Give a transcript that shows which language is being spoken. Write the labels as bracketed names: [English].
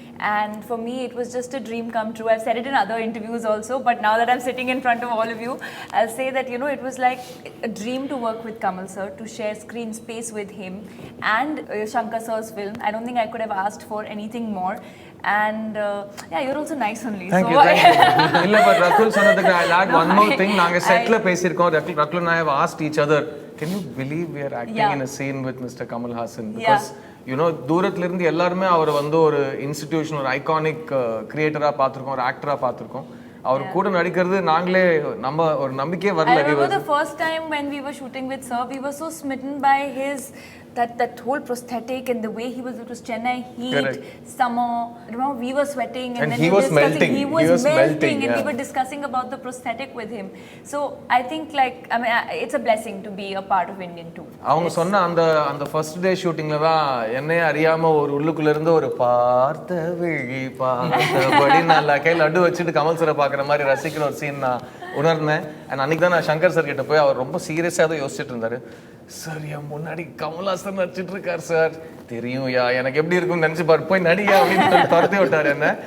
[English] And for me, it was just a dream come true. I've said it in other interviews also, but now that I'm sitting in front of all of you, I'll say that, you know, it was like a dream to work with Kamal sir, to share screen space with him and Shankar sir's film. I don't think I could have asked for anything more. And yeah, you're also nice only. Thank so you, thank you. இல்ல, but Rakul சொன்னதுக்கு I'll add one more thing. [Tamil] நாங்க செட்ல பேசியிருக்கோம். [English] Rakul and I have asked each other, can you believe we are acting in a scene with Mr. Kamal Haasan? Because you know, [Tamil] தூரத்துல இருந்து எல்லாருமே அவர் வந்து ஒரு இன்ஸ்டிடியூஷன், ஒரு ஐகானிக் கிரியேட்டரா பார்த்திருக்கோம், ஒரு ஆக்டரா பார்த்திருக்கோம். அவர் கூட நடிக்கிறது நாங்களே நம்ம ஒரு நம்பிக்கையே வரல. [English] I remember the first time when we were shooting with sir, we were so smitten by his that whole prosthetic and the way he was, it was Chennai heat, Correct. summer. Remember, we were sweating and then he was melting. He was melting, and yeah. we were discussing about the prosthetic with him. So I think, like, I mean, it's a blessing to be a part of Indian too. [Tamil] அவங்க சொன்ன அந்த first day ஷூட்டிங்ல தான் என்னையே அறியாம ஒரு உள்ளுக்குள்ள இருந்து ஒரு பார்த்த விழி பார்த்தபடி நான் கையில் லட்டு வச்சுட்டு கமல் சரை பார்க்குற மாதிரி ரசிக்கிற ஒரு சீன் நான் உணர்ந்தேன். அண்ட் அன்னைக்கு தான் நான் சங்கர் சார் கிட்ட போய் அவர் ரொம்ப சீரியஸாக தான் யோசிச்சுட்டு இருந்தாரு. சார் என் முன்னாடி கமல்ஹாசன் நடிச்சிட்டு இருக்கார் சார், தெரியும் யா, எனக்கு எப்படி இருக்கும்னு நினைச்சு பாரு, போய் நடிகா அப்படின்னு துரத்தி விட்டாரு என்ன.